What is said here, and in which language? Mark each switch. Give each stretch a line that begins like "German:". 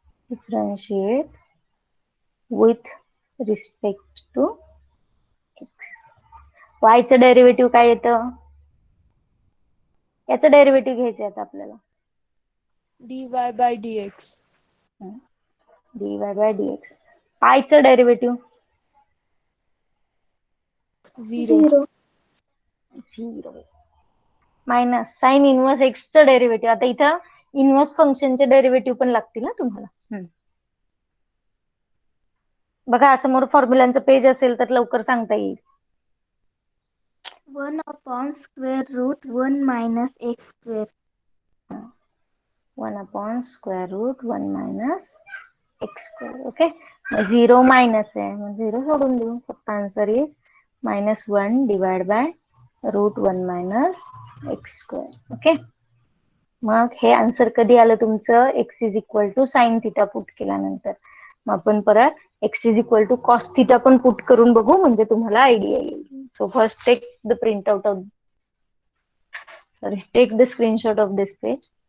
English: Differentiate with respect to x.
Marathi: y चं derivative काय येतं, याचं डेरिव्हेटिव्ह घ्यायचं आहे आपल्याला,
English: dy by dx. dy by dx. Pi चं derivative 0. 0 minus sine inverse x चं derivative.
Marathi: आता इथं इनवर्स फंक्शनचे डेरिव्हेटिव्ह पण लागतील ना तुम्हाला. बघा समोर फॉर्म्युलांचं पेज असेल तर लवकर सांगता येईल.
English: 1 upon square root 1 minus x square. 1 upon square root 1 minus x square.
Marathi: Okay, 0 minus आहे, मग 0 सोडून देऊ, फक्त
English: Answer is -1 divide by √1 minus x square.
Marathi: Okay, मग हे आन्सर कधी आलं तुमचं,
English: x is equal to sine theta
Marathi: put केल्यानंतर. मग आपण परत
English: x is equal to cos theta
Marathi: पण पुट करून बघू, म्हणजे तुम्हाला आयडिया येईल.
English: So first take the print out of, take the screenshot of this page.